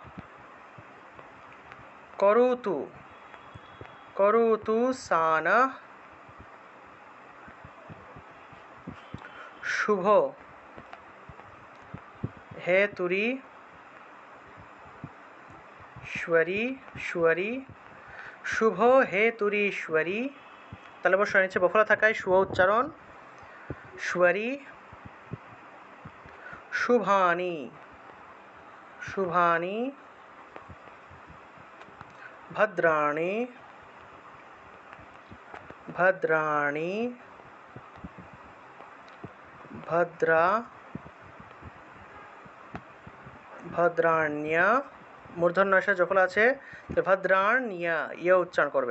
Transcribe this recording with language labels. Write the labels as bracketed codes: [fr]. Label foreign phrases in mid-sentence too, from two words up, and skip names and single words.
[sa] করোতু, করোতু সানঃ শুভ হেতুরি শ্বরী, শ্বরী, শুভ হেতুরীশ্বরী। [bn] তাহলে অবশ্যই নিচে বফলা থাকায় শুভ উচ্চারণ। [sa] শ্বরী, শুভানি, শুভানি, ভদ্রাণি, ভদ্রাণি, ভদ্রা, ভদ্রাণ্য, [bn] মূর্ধন্য ষ যখন আছে ভদ্রাণ্য ইয়ে উচ্চারণ করবেন।